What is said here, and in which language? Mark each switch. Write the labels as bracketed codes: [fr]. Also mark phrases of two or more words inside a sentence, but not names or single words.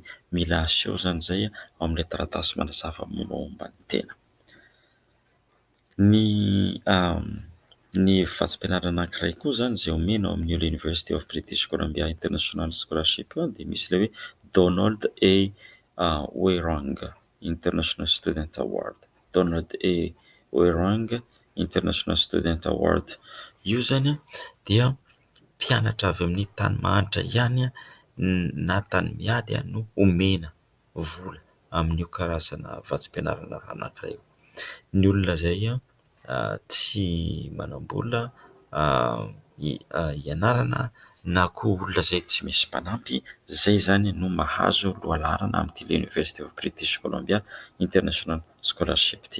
[mg] Mila aseho zany izay amin'ilay taratasy manazava mombamomba ny tena. Ny vatsim-pianarana anankiray koa zany izay omena ao amin'ny University of British Columbia International Scholarship dia misy ilay hoe Donald A. Weirang International Student Award. Donald A. Weirang International Student Award. Io zany dia mpianatra avy amin'ny tany mahantra ihany na tany miady no omena vola amin'io karazana vatsim-pianarana anankiray. Ny olona izay tsy manam-bola ianarana na koa olona izay tsy misy mpanampy, zay zany no mahazo lohalarana amin'ity University of British Columbia International Scholarship ity.